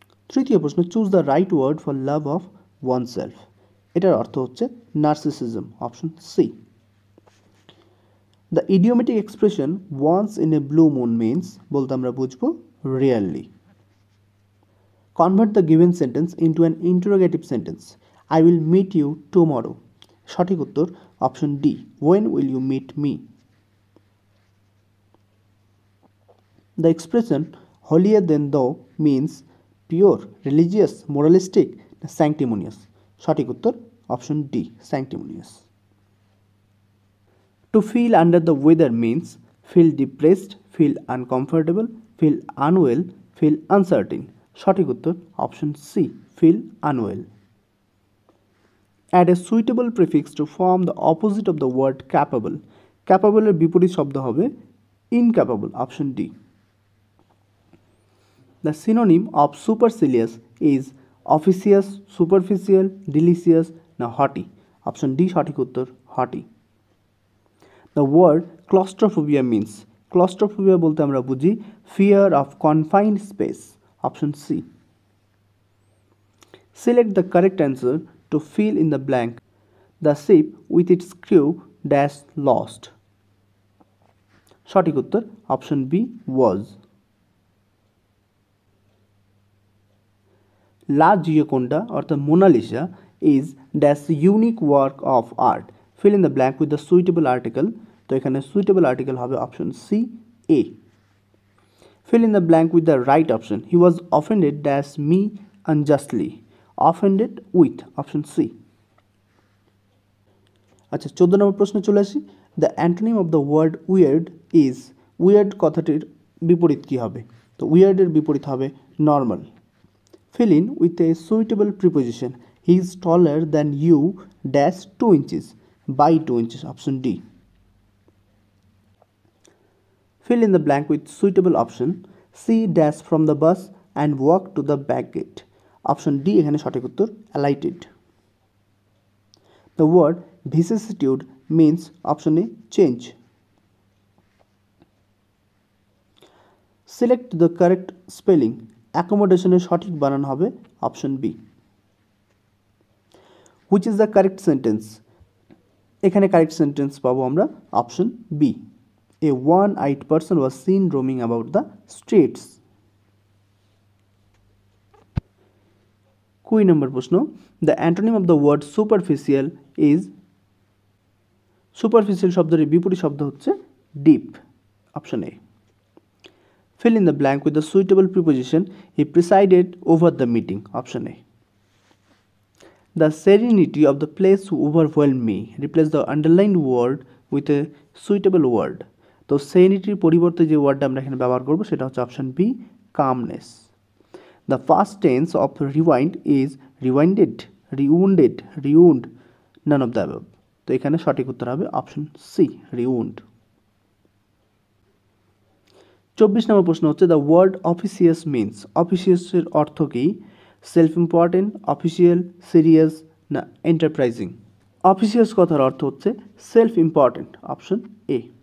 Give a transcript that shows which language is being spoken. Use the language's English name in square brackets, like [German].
[Bangla] তৃতীয় প্রশ্ন, [English] choose the right word for love of oneself, [Bangla] এটার অর্থ হচ্ছে [English] Narcissism, option C. The idiomatic expression once in a blue moon means [Bangla] বলতে আমরা বুঝবো [English] Really. Convert the given sentence into an interrogative sentence, I will meet you tomorrow. [Bangla] সঠিক উত্তর [English] Option D, when will you meet me? The expression holier than thou means pure, religious, moralistic, sanctimonious. [Bangla] সঠিক উত্তর [English] Option D, sanctimonious. To feel under the weather means feel depressed, feel uncomfortable, feel unwell, feel uncertain. [Bangla] সঠিক উত্তর [English] Option C, feel unwell. Add a suitable prefix to form the opposite of the word capable. [Bangla] Capable এর বিপরীত শব্দ হবে incapable, option D. [English] The synonym of supercilious is officious, superficial, delicious, না haughty. Option D [Bangla] সঠিক উত্তর, [English] haughty. The word claustrophobia means, claustrophobia [Bangla] বলতে আমরা বুঝি [English] fear of confined space. Option C. Select the correct answer to fill in the blank. The ship with its crew dash lost. [Bangla] সঠিক উত্তর [English] Option B, was. La Gioconda অর্থাৎ Mona Lisa is dash unique work of art, fill in the blank with the suitable article. [Bangla] তো এখানে [English] Suitable article হবে option C, a. Fill in the blank with the right option, he was offended dash me unjustly, offended with, option C. [Bangla] আচ্ছা, 14 নম্বর প্রশ্নে চলে আসি। [English] the antonym of the word weird is, [Bangla] weird কথাটির বিপরীত কী হবে? তো উইয়ার্ডের বিপরীত হবে normal. [English] Fill in with a suitable preposition. He is taller than you dash 2 inches, by 2 inches, option D. Fill in the blank with suitable option. See dash from the bus and walk to the back gate. Option D [Bangla] এখানে সঠিক উত্তর, [English] alighted. The word vicissitude means option A, change. Select the correct spelling. অ্যাকোমোডেশনের [Bangla] সঠিক বানান হবে [English] Option B. Which is the correct sentence, [Bangla] এখানে correct sentence পাবো আমরা [English] Option B, a one eyed person was seen roaming about the streets. [Bangla] 20 নম্বর প্রশ্ন, [English] the antonym of the word superficial is, superficial [Bangla] শব্দের বিপরীত শব্দ হচ্ছে [English] Deep, option A. Fill in the blank with the suitable preposition. He presided over the meeting. Option A. The serenity of the place overwhelmed me. Replace the underlined word with a suitable word. [Bangla] তো সেরেনিটির পরিবর্তে যে ওয়ার্ডটা আমরা এখানে ব্যবহার করব সেটা হচ্ছে option B, calmness. [English] The past tense of rewind is rewinded, rewounded, rewound, none of the above. [Bangla] তো এখানে সঠিক উত্তর হবে অপশন সি, rewound। 24 নম্বর প্রশ্ন হচ্ছে, [English] the word officious means, [Bangla] অফিসিয়াসের অর্থ কি? [English] Self important, official, serious, না enterprising. [Bangla] অফিসিয়াস কথার অর্থ হচ্ছে সেলফ ইম্পর্টেন্ট, অপশন এ।